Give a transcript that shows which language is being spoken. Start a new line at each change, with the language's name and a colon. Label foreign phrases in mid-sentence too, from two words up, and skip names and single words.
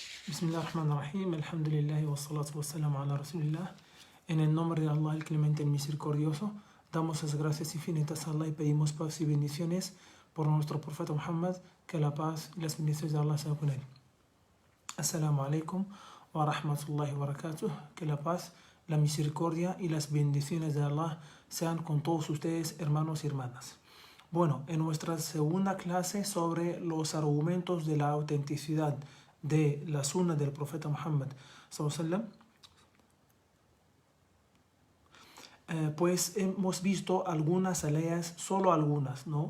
Arabic: بسم الله الرحمن الرحيم، الحمد لله والصلاة والسلام على رسول الله.
Spanish: En el nombre de Allah, el clemente, el misericordioso, damos las gracias infinitas a Allah y pedimos paz y bendiciones por nuestro profeta Muhammad, que la paz y las bendiciones de Allah sean con él.
Arabic: السلام عليكم ورحمة الله وبركاته.
Spanish: Que la paz, la misericordia y las bendiciones de Allah sean con todos ustedes, hermanos y hermanas. Bueno, en nuestra segunda clase sobre los argumentos de la autenticidad de la sunna del profeta Muhammad sallallahu pues hemos visto algunas aleyas, solo algunas, ¿no?